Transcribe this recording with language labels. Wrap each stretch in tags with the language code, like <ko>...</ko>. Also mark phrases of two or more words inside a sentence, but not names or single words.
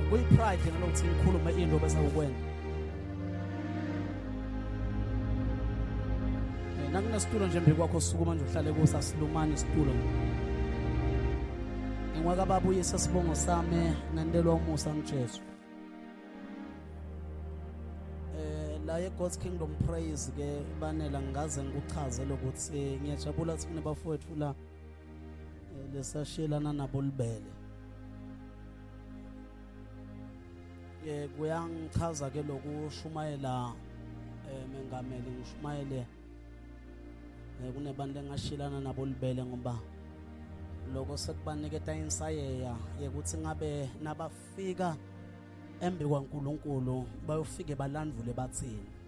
<ss>Kuyi-pride ngalokuthi ngikhulume into bese ukwenza. Nakunesitulo nje embi kwakho sukuma nje uhlale kuso, asilumani isitulo. Ngwaka babuyise sibongo sami nandelwa umusa ngiJesu. La God's Kingdom Praise ke banela ngaze ngikuchaze lokuthi ngiyajabula ukuthi kunebafowethu la lesashilana nabo libele. Kuyangichaza ke lokushumayela mengameli ngishumayele kunebantu engashilana nabo libele ngoba lokho sekubaniketa insayeya yekuthi ngabe nabafika embi kwaNkulunkulu bayofike balandvule bathini.</ss>